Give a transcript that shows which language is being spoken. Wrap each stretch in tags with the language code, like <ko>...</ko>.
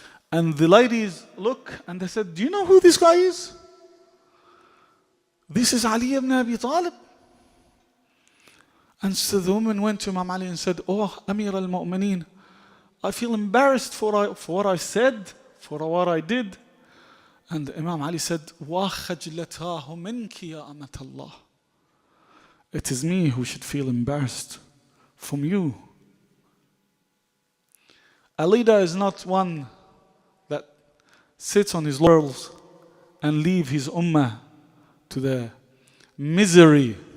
<en>And the ladies look and they said, do you know who this guy is? This is Ali ibn Abi Talib. And so the woman went to Imam Ali and said, oh, Amir al-Mu'mineen, I feel embarrassed for what I said, for what I did. And Imam Ali said,</en> <ar>وَخَجْلَتَاهُ مِنْكِ يَا أَمَةَ اللَّهِ.</ar> <en>It is me who should feel embarrassed from you. A leader is not one that sits on his laurels and leave his ummah to the misery.</en>